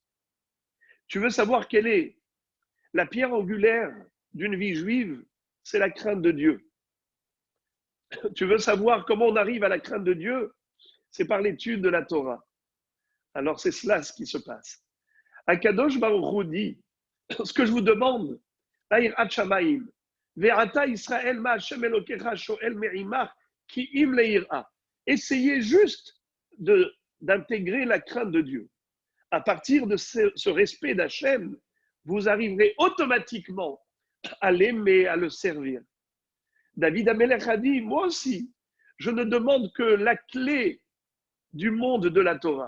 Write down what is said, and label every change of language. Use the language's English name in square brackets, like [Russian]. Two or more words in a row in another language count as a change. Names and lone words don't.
[French] Tu veux savoir quelle est la pierre angulaire d'une vie juive? C'est la crainte de Dieu. Tu veux savoir comment on arrive à la crainte de Dieu? C'est par l'étude de la Torah. Alors c'est cela ce qui se passe. Akadosh Baruch Hu dit, ce que je vous demande, [Hebrew] ועתה ישראל מה ה' אלהיך שואל מעמך כי אם ליראה. [French] Essayez juste d'intégrer la crainte de Dieu. À partir de ce respect d'Hachem, vous arriverez automatiquement à l'aimer, à le servir. David Amelech a dit, moi aussi, je ne demande que la clé du monde de la Torah.